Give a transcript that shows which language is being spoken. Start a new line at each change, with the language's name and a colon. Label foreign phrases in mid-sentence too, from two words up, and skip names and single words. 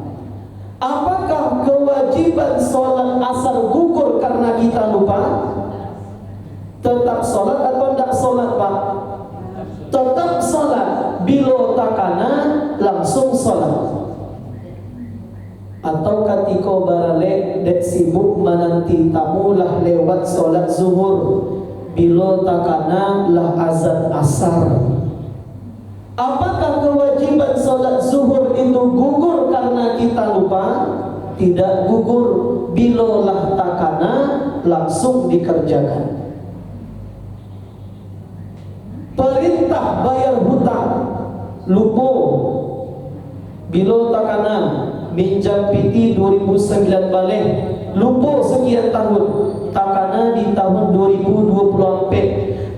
Indonesian: Apakah kewajiban solat asar gugur karena kita lupa? Tetap solat atau tidak solat pak?
Minangkabau: Tetap solat, bila takana langsung solat. Atau ketika baralek dek sibuk menanti tamu lah lewat solat zuhur, bila takana lah azan asar.
Indonesian: Apakah kewajiban solat zuhur itu gugur karena kita lupa? Tidak gugur, bila lah takana langsung dikerjakan.
Minangkabau: Perintah bayar hutang, lupa, bila takana minjam piti 2009 balik, lupa sekian tahun, takana di tahun 2024.